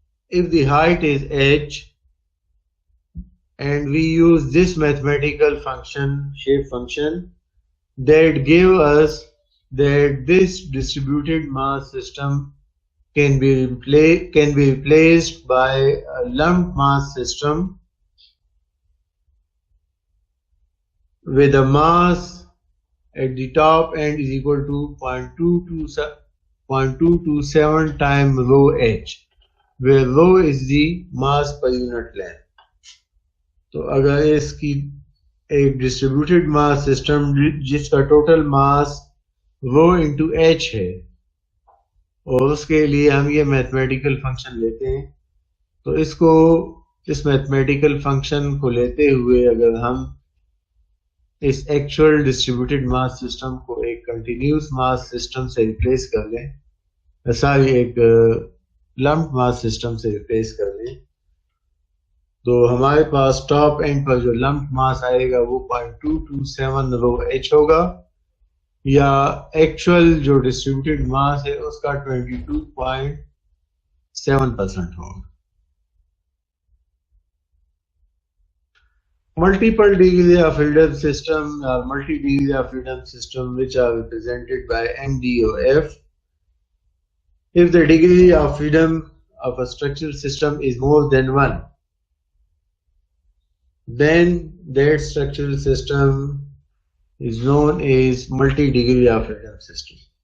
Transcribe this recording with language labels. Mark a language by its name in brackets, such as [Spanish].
[English] If the height is h and we use this mathematical function, shape function, that give us that this distributed mass system can be replaced by a lumped mass system with a mass at the top end is equal to 0.227 times rho h, where rho is the mass per unit length. [Hindi] तो अगर इसकी एक [English] distributed mass system [Hindi] जिसका total mass [English] rho into h [Hindi] है और उसके लिए हम ये [English] mathematical function [Hindi] लेते हैं, तो इस मैथमेटिकल फंक्शन को लेते हुए अगर हम इस [English] actual distributed mass system [Hindi] को एक [English] continuous mass system [Hindi] से रिप्लेस कर लें, एक [English] lumped mass system [Hindi] से रिप्लेस कर लें, तो हमारे पास टॉप एंड पर जो लम्प्ड मास आएगा वो 0.227 रो h होगा, या एक्चुअल जो डिस्ट्रीब्यूटेड मास है उसका 22.7% होगा. [English] Multiple degree of freedom system or multi-degree of freedom system which are represented by MDOF. If the degree of freedom of a structural system is more than 1, then that structural system is known as multi-degree of freedom system.